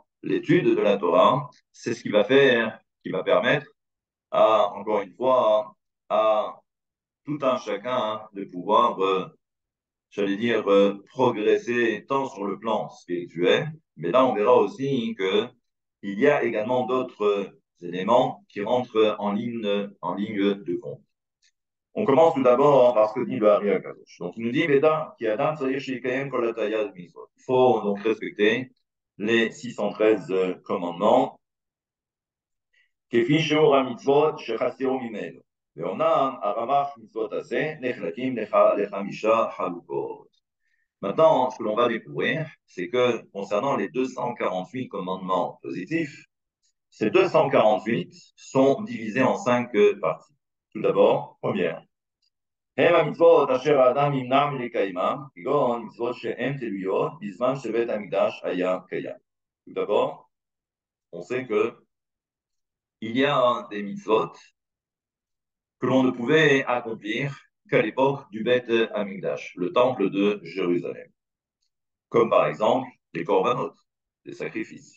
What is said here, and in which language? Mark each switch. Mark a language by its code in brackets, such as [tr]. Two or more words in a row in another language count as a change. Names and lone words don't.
[fr] L'étude de la Torah, c'est ce qui va faire, qui va permettre à, encore une fois, à tout un chacun de pouvoir, j'allais dire, progresser tant sur le plan spirituel, mais là, on verra aussi que il y a également d'autres éléments qui rentrent en ligne de compte. On commence tout d'abord par ce que dit le Hari Akadosh. Donc, il nous dit, Veda, qui Adam, il faut donc respecter les 613 commandements. [he] כפי שיעור המצוות שחסרו ממנו. ואומנם הרמ"ח מצוות הזה נחלקים לחמישה חלוקות. [fr] Maintenant, ce que l'on va découvrir, c'est que concernant les 248 commandements positifs, ces 248 sont divisés en 5 parties. Tout d'abord, première. [he] הם המצוות אשר האדם נמנע מלקיימם, כגון מצוות שהן תלויות בזמן שבית המקדש היה קיים. [fr] Tout d'abord, on sait que il y a des mitzvot que l'on ne pouvait accomplir qu'à l'époque du Beth Amikdash, le temple de Jérusalem, comme par exemple les korbanot, les sacrifices.